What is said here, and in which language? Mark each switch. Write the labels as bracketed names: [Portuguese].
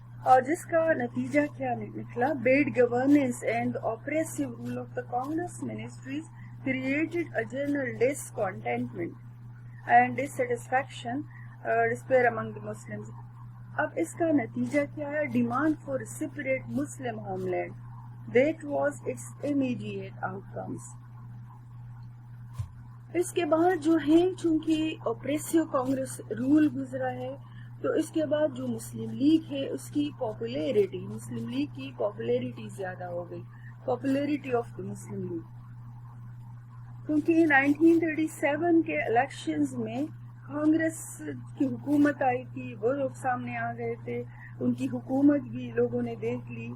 [Urdu] اور جس کا نتیجہ کیا نکلا؟ [English] Bad governance and oppressive rule of the Congress ministries created a general discontentment and dissatisfaction, despair among the Muslims. [Urdu] اب اس کا نتیجہ کیا ہے؟ [English] Demand for separate Muslim homeland. That was its immediate outcomes. [Urdu] اس کے بعد جو ہے چونکہ آپریسو کانگریس رول گزرا ہے تو اس کے بعد جو مسلم لیگ ہے اس کی پاپولیرٹی، مسلم لیگ کی پاپولیرٹی زیادہ ہو گئی. [English] popularity of the Muslim League, [Urdu] کیونکہ 1937 کے الیکشنز میں کانگریس کی حکومت آئی تھی، وہ لوگ سامنے آ گئے تھے، ان کی حکومت بھی لوگوں نے دیکھ لی.